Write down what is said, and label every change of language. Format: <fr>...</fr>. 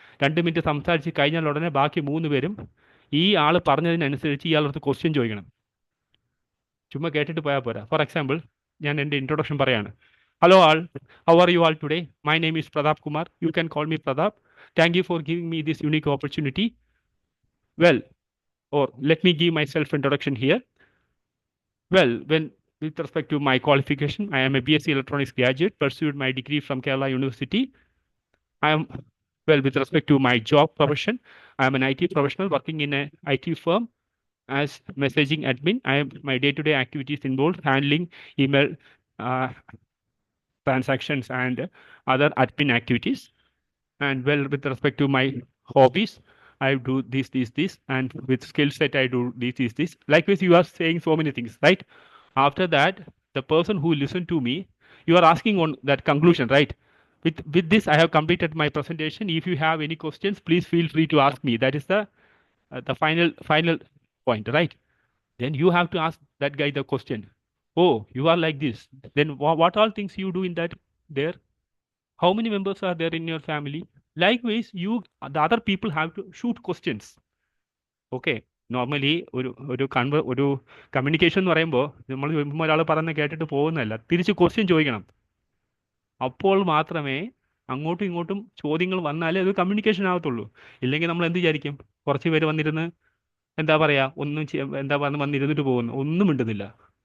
<ml>2 minute സംസാരിച്ച് കഴിഞ്ഞാൽ ഉടനെ ബാക്കി 3 പേരും ഈ ആൾ പറഞ്ഞതിനനുസരിച്ച് ഇയാളടുത്ത് ക്വസ്റ്റ്യൻ ചോദിക്കണം. ചുമ്മാ കേട്ടിട്ട് പോയാൽ പോരാ.</ml> <en>for example,</en> <ml>ഞാൻ എൻ്റെ ഇൻട്രൊഡക്ഷൻ പറയാണ്.</ml> <en>Hello all, how are you all today? My name is Pratap Kumar. You can call me Pratap. Thank you for giving me this unique opportunity. Well, or let me give my self introduction here. Well, with respect to my qualification, I am a BSc Electronics graduate, pursued my degree from Kerala University. I am, well, with respect to my job profession, I am an IT professional working in a IT firm as messaging admin. My day-to-day activities involve handling email transactions and other admin activities. And well, with respect to my hobbies, I do this, and with skill set, I do this. Likewise, you are saying so many things, right? After that, the person who listened to me, you are asking on that conclusion, right? With this, I have completed my presentation. If you have any questions, please feel free to ask me. That is the final point, right? Then you have to ask that guy the question. Oh, you are like this. Then what all things you do in that there? How many members are there in your family? Likewise, the other people have to shoot questions.</en> <ml>Okay, normally ഒരു communication എന്ന് പറയുമ്പോൾ നമ്മൾ ഒരാൾ പറയുന്നത് കേട്ടിട്ട് പോകുന്നതല്ല, തിരിച്ച് question ചോദിക്കണം. അപ്പോൾ മാത്രമേ അങ്ങോട്ടും ഇങ്ങോട്ടും ചോദ്യങ്ങൾ വന്നാലേ അത് കമ്മ്യൂണിക്കേഷൻ ആകത്തുള്ളൂ. ഇല്ലെങ്കിൽ നമ്മൾ എന്ത് വിചാരിക്കും, കുറച്ച് പേര് വന്നിരുന്ന് എന്താ പറയുക, എന്താ വന്നിരുന്നിട്ട് പോകുന്നു, ഒന്നും മിണ്ടുന്നില്ല.</ml>